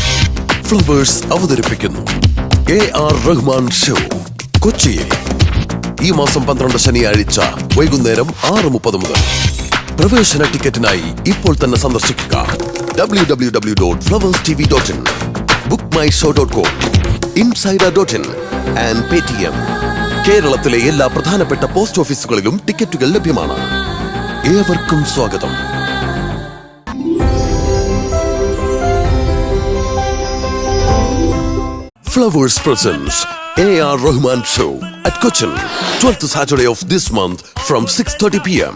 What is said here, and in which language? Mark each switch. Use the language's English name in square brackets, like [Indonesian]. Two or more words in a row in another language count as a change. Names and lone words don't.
[Malayalam] ഫ്ലവേഴ്സ് അവതരിപ്പിക്കുന്നു AR റഹ്മാൻ ഷോ കൊച്ചിയിൽ. ഈ മാസം 12 ശനിയാഴ്ച വൈകുന്നേരം 6:30 മുതൽ. പ്രവേശന ടിക്കറ്റിനായി ഇപ്പോൾ തന്നെ സന്ദർശിക്കുക www.flowerstv.in, [English] bookmyshow.com, insider.in and Paytm. [Malayalam] കേരളത്തിലെ എല്ലാ പ്രധാനപ്പെട്ട പോസ്റ്റ് ഓഫീസുകളിലും ടിക്കറ്റുകൾ ലഭ്യമാണ്. ഏവർക്കും സ്വാഗതം. [English] Flowers presents A.R. Rahman Show at Cochin, 12th Saturday of this month from 6:30 p.m.